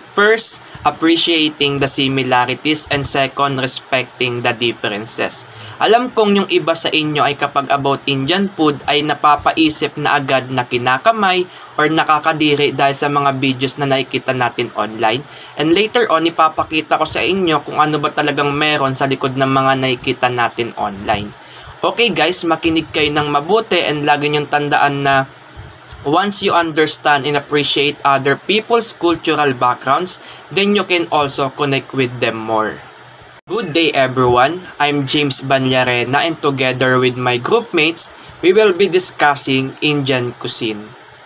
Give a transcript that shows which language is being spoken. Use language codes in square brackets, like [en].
[en] First, appreciating the similarities and second, respecting the differences. [tl] Alam kong yung iba sa inyo ay kapag about Indian food ay napapaisip na agad na kinakamay or nakakadiri dahil sa mga videos na nakikita natin online. [en] And later on, [tl] ipapakita ko sa inyo kung ano ba talagang meron sa likod ng mga nakikita natin online. [en] Okay guys, [tl] makinig kayo ng mabuti and lagi niyong tandaan na [en] once you understand and appreciate other people's cultural backgrounds, then you can also connect with them more. Good day everyone, I'm James Banlarena and together with my groupmates, we will be discussing Indian cuisine.